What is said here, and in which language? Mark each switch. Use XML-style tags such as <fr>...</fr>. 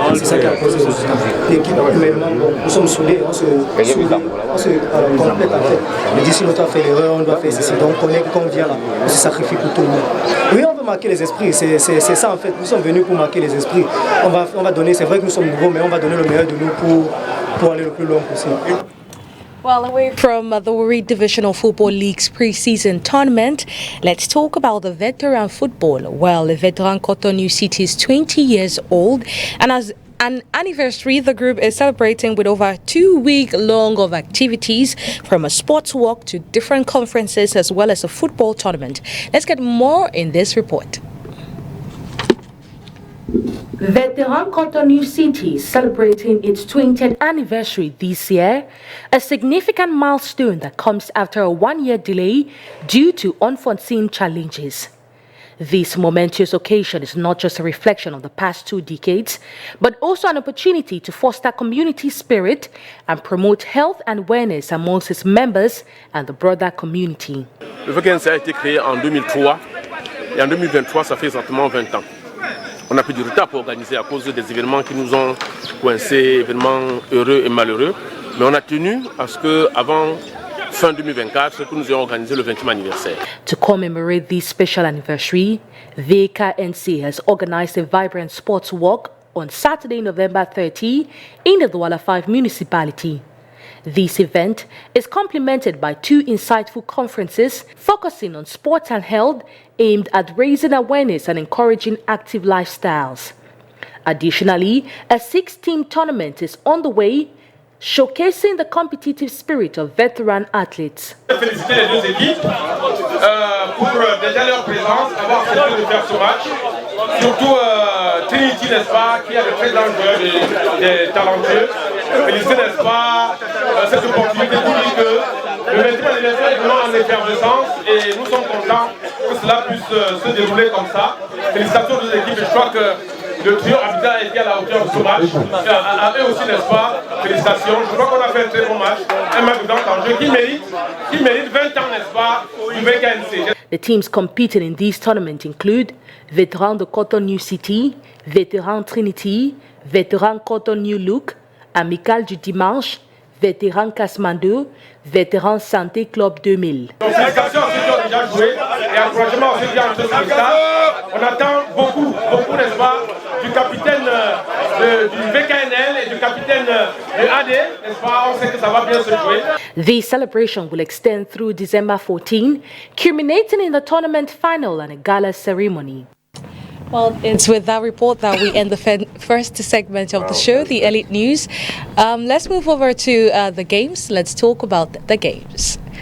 <fr>C'est ça qui a causé le résultat. L'équipe, humainement, nous sommes soudés, on se complète en fait. Mais d'ici l'autre a fait l'erreur, on doit faire ceci. Donc on est qu'on vient là, on se sacrifie pour tout le monde. Oui, on veut marquer les esprits, c'est ça en fait. Nous sommes venus pour marquer les esprits. On va donner, c'est vrai que nous sommes nouveaux, mais on va donner le meilleur de nous pour aller le plus loin possible.</fr> <en>Well, away from the Warri Divisional Football League's pre-season tournament, let's talk about the veteran football. Well, the veteran Cotonou City is 20 years old, and as an anniversary, the group is celebrating with over 2 weeks long of activities, from a sports walk to different conferences as well as a football tournament. Let's get more in this report. Veteran Cotonou City is celebrating its 20th anniversary this year, a significant milestone that comes after a one-year delay due to unforeseen challenges. This momentous occasion is not just a reflection of the past 2 decades, but also an opportunity to foster community spirit and promote health and awareness amongst its members and the broader community.</en> <fr>Le VKNC a été créé en 2003 et en 2023, ça fait exactement 20 ans. On a pris du retard pour organiser à cause des événements qui nous ont coincés, événements heureux et malheureux. Mais on a tenu à ce qu'avant fin 2024, que nous ayons organisé le 20e anniversaire.</fr> <en>To commemorate this special anniversary, VKNC has organized a vibrant sports walk on Saturday, November 30 in the Douala 5 municipality. This event is complemented by 2 insightful conferences focusing on sports and health, aimed at raising awareness and encouraging active lifestyles. Additionally, a 6-team tournament is on the way, showcasing the competitive spirit of veteran athletes.</en> <fr>Féliciter les 2 équipes pour déjà leur présence, avoir accepté de faire ce match. Surtout Trinity, n'est-ce pas, qui a de très grands joueurs, des talentueux. Féliciter, n'est-ce pas, cette opportunité pour dire que le 20e anniversaire est vraiment en effervescence et nous sommes contents que cela puisse se dérouler comme ça. Félicitations aux 2 équipes et je crois que le trio Abidjan a été à la hauteur de ce match. À eux aussi, n'est-ce pas, félicitations. Je crois qu'on a fait un très bon match, un match de grand enjeu qui mérite 20 ans, n'est-ce pas, du VKNC.</fr> <en>The teams competing in this tournament include Veteran de Cotonou City, Veteran Trinity, Veteran Cotonou Luc, Amical du Dimanche, Vétéran Kasmando, Vétéran Santé Club 2000.</en> <fr>Donc, félicitations à ceux qui ont déjà joué et encouragement à ceux qui ont entendu ça. On attend beaucoup, n'est-ce pas, du capitaine du VKNL et du capitaine du AD, n'est-ce pas, on sait que ça va bien se jouer.</fr> <en>The celebration will extend through December 14, culminating in the tournament final and a gala ceremony. Well, it's with that report that we end the first segment of the show, the Elite News. Let's move over to the games. Let's talk about the games.</en>